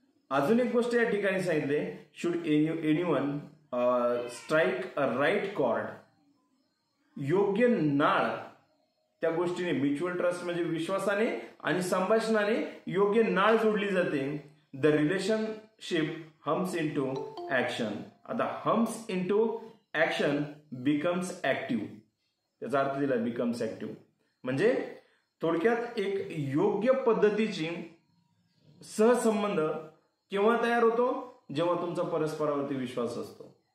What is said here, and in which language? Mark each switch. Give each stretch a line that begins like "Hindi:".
Marathi: अजून एक गोष्ट या ठिकाणी सांगितले,
English: should anyone strike a right chord,
Marathi: योग्य नाळ त्या गोष्टीने,
English: mutual trust
Marathi: म्हणजे विश्वासाने आणि संभाषणाने योग्य नाळ जोडली जाते.
English: The relationship hums into action.
Marathi: आता
English: hums into action becomes active,
Marathi: त्याचा अर्थ दिला
English: Becomes active.
Marathi: म्हणजे थोडक्यात एक योग्य पद्धतीची सहसंबंध केव्हा तयार होतो, जेव्हा तुमचा परस्परावरती विश्वास असतो.